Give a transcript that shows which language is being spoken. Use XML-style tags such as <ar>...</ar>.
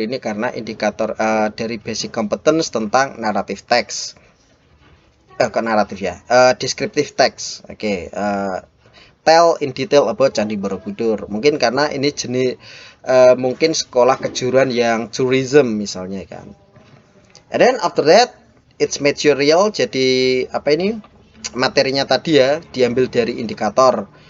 <id>Ini karena indikator dari</id> <en>basic competence</en> <id>tentang</id> <en>narrative text.</en> <id>Kok naratif ya?</id> <en>Descriptive text. Oke. Tell in detail about Candi Borobudur.</en> <id>Mungkin karena ini jenis mungkin sekolah kejuruan yang tourism misalnya kan.</id> <en>And then after that, it's material.</en> <id>Jadi apa ini? Materinya tadi ya diambil dari indikator.</id>